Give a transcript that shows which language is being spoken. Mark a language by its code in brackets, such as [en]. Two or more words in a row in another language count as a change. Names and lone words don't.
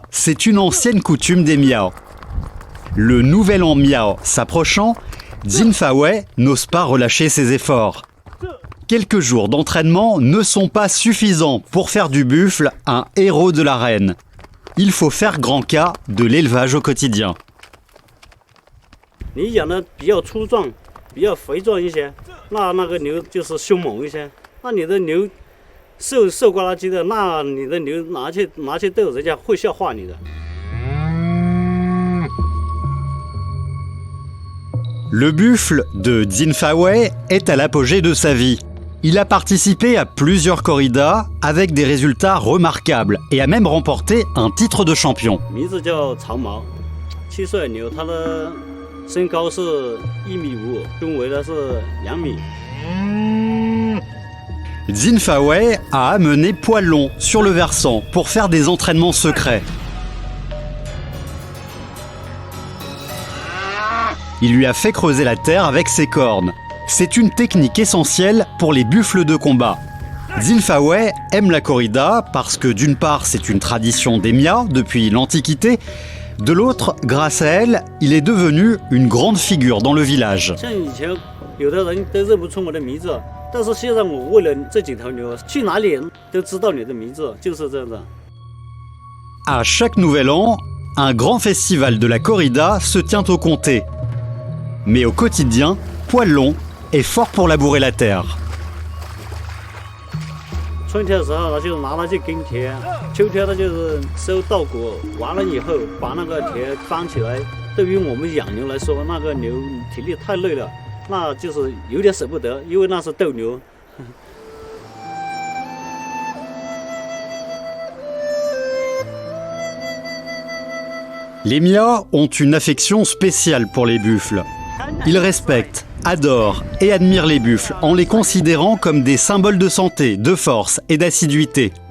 [fr] C'est une ancienne coutume des Mia. Le Nouvel An Mia s'approchant, Xin Fawei n'ose pas relâcher ses efforts. Quelques jours d'entraînement ne sont pas suffisants pour faire du buffle un héros de l'arène. il faut faire grand cas de l'élevage au quotidien. [zh] 你养的比较粗壮，比较肥壮一些，那个牛就是凶猛一些。那你的牛瘦瓜拉鸡的，那你的牛拿去逗人家会笑话你的。 [fr] Le buffle de Dinfaway est à l'apogée de sa vie. Il a participé à plusieurs corridas avec des résultats remarquables et a même remporté un titre de champion. [zh] 名字叫长毛，7岁的牛，它的身高是1.5米，胸围呢是2米。 [fr] Dinfaway a amené Poilon sur le versant pour faire des entraînements secrets. Il lui a fait creuser la terre avec ses cornes. C'est une technique essentielle pour les buffles de combat. Dinfaway aime la corrida parce que d'une part c'est une tradition des Mia depuis l'Antiquité, de l'autre, grâce à elle, il est devenu une grande figure dans le village. [zh] 像以前有的人都认不出我的名字，但是现在我为了这几头牛，去哪里都知道你的名字，就是这样的。 [fr] À chaque nouvel an, un grand festival de la corrida se tient au comté. Mais au quotidien, Poilon est fort pour labourer la terre. [zh] 春天的时候呢，就是拿它去耕田；秋天呢，就是收稻谷。完了以后，把那个田翻起来。对于我们养牛来说，那个牛体力太累了，那就是有点舍不得，因为那是斗牛。 [fr] Les Mia ont une affection spéciale pour les buffles. Ils respectent, adorent et admirent les buffles en les considérant comme des symboles de santé, de force et d'assiduité.